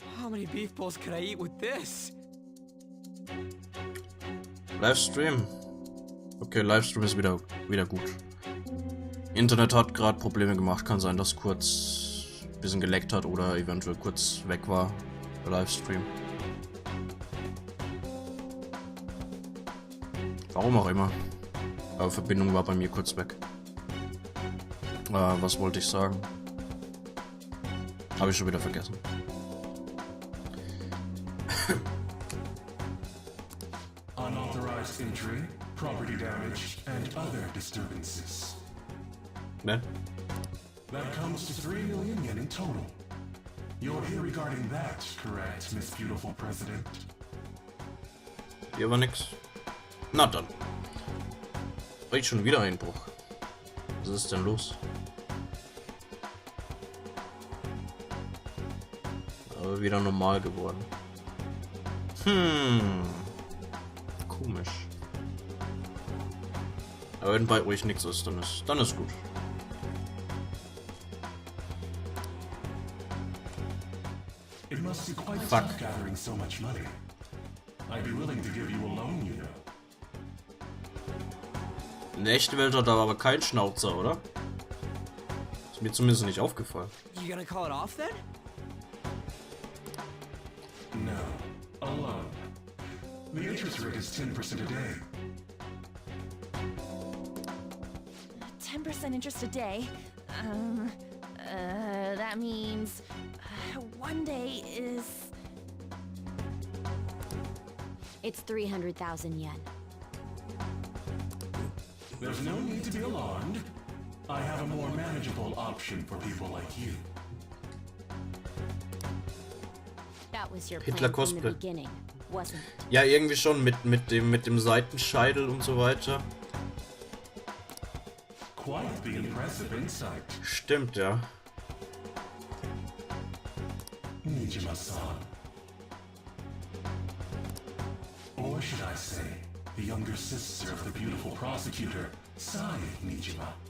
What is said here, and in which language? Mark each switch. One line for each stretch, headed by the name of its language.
English: how many beef bowls could I eat with this?
German: Livestream. Okay, Livestream ist wieder gut. Internet hat gerade Probleme gemacht. Kann sein, dass kurz ein bisschen geleckt hat oder eventuell kurz weg war. Der Livestream. Warum auch immer. Aber Verbindung war bei mir kurz weg. Was wollte ich sagen? Habe ich schon wieder vergessen.
English: Unauthorized entry, property damage, and other disturbances.
German: Ne?
English: That comes to 3 million yen in total. You're here regarding that, correct, Miss Beautiful President?
German: Hier war nix. Na dann. Riecht schon wieder Einbruch. Was ist denn los? Aber wieder normal geworden. Komisch. Aber wenn bei euch nichts ist, dann ist gut.
English: It must be quite Fuck. tough gathering so much money. I'd be willing to give you a loan, you know.
German: In der echten Welt hat er aber keinen Schnauzer, oder? Ist mir zumindest nicht aufgefallen.
English: You gonna call it off then? No, a loan. The interest rate is 10% a day. 10% interest a day. That means 1 day is... It's 300,000 yen. There's no need to be alarmed. I have a more manageable option for people like you. That was your
German: Hitler
English: plan from the
German: Cosplay.
English: beginning, wasn't it?
German: Ja, irgendwie schon mit dem Seitenscheitel und so weiter.
English: Quite the impressive insight.
German: Stimmt, ja.
English: Nijima-san. Or should I say, the younger sister of the beautiful prosecutor, Sai Nijima.